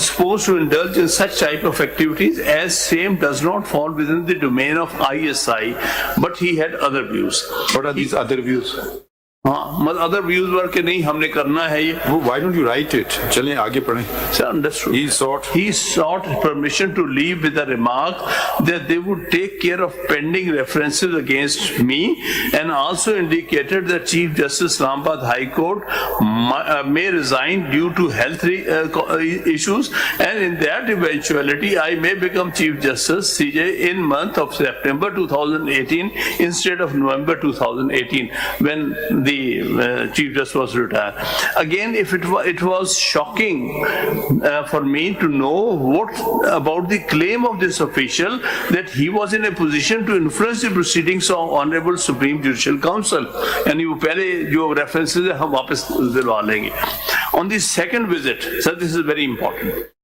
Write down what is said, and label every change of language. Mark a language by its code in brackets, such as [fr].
[en] supposed to indulge in such type of activities, as same does not fall within the domain of ISI, but he had other views. What are these other views? [hi] हाँ, [en] other views were [hi] कि नहीं हमने करना है ये. [en] Why don't you write it? [hi] चलें आगे पढ़ें. [en] Sir, understood. He sought permission to leave with a remark that they would take care of pending references against me, and also indicated that Chief Justice Islamabad High Court may resign due to health issues, and in that eventuality I may become Chief Justice CJ in month of September 2018 instead of November 2018, when the the Chief Justice was retired. Again, if it was shocking for me to know what about the claim of this official that he was in a position to influence the proceedings of Honorable Supreme Judicial Council. [hi] यानी वो पहले जो references है हम वापस दिलवा लेंगे. [en] On the second visit, sir, this is very important.